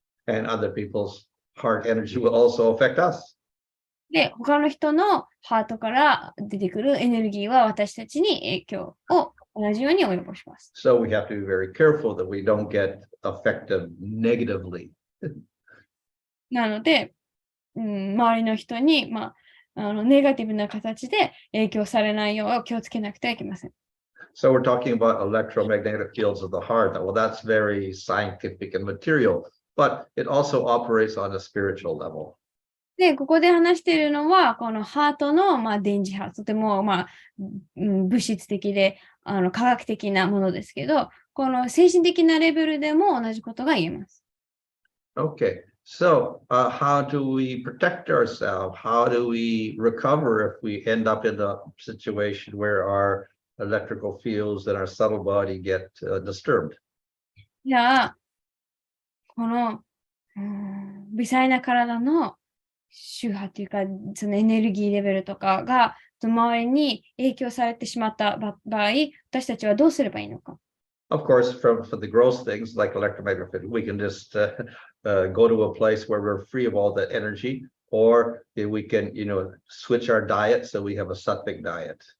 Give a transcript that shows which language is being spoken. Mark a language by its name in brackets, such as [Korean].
[English] And other people's heart energy will also affect us. [Japanese] で、他の人のハートから出てくるエネルギーは私たちに影響を同じように及ぼします。 [English] So we have to be very careful that we don't get affected negatively. [Japanese] なので、周りの人に、ネガティブな形で影響されないよう気をつけなくてはいけません。 [English] So we're talking about electromagnetic fields of the heart. Well, that's very scientific and material, but it also operates on a spiritual level. [Japanese] で、ここで話しているのは、このハートの、電磁波、とても、物質的で、科学的なものですけど、この精神的なレベルでも同じことが言えます。 [English] Okay, so how do we protect ourselves? How do we recover if we end up in a situation where our electrical fields in our subtle body get disturbed. [Japanese] じゃあ、この、微細な体の周波っていうか、そのエネルギーレベルとかが、周りに影響されてしまった場合、私たちはどうすればいいのか。 [English] Of course, for the gross things like electromagnetic field, we can just go to a place where we're free of all that energy, or we can, switch our diet so we have a sattvic diet.